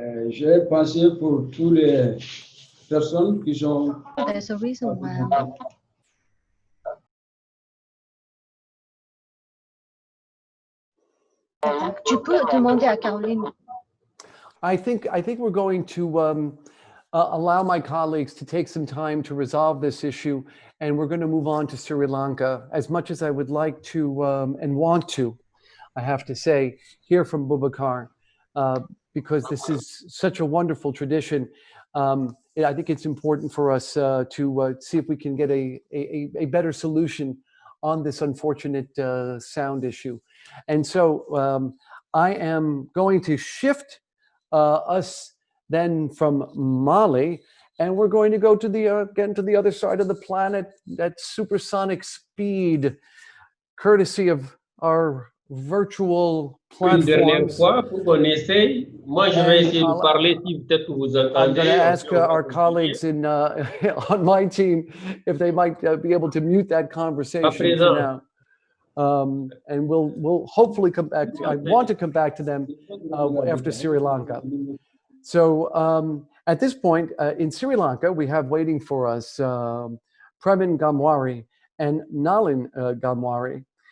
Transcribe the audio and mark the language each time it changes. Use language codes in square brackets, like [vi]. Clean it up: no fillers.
[fr] J'ai pensé pour toutes les personnes qui sont... [en] There's a reason why. [fr] Tu peux demander à Caroline. [en] I think we're going to allow my colleagues to take some time to resolve this issue, and we're going to move on to Sri Lanka. As much as I would like to and want to, I have to say, hear from Boubacar, because this is such a wonderful tradition. I think it's important for us to see if we can get a better solution on this unfortunate sound issue. And so I am going to shift us then from Mali, and we're going to go to the again to the other side of the planet at supersonic speed, courtesy of our virtual platforms. [fr] Une dernière fois pour qu'on essaye. Moi, je vais essayer de parler si peut-être que vous entendez. [en] I'm going to ask our colleagues in on my team if they might be able to mute that conversation for now. And we'll hopefully come back to, I want to come back to them after Sri Lanka. So at this point in Sri Lanka, we have waiting for us Premin Gamwari and Nalin Gamwari.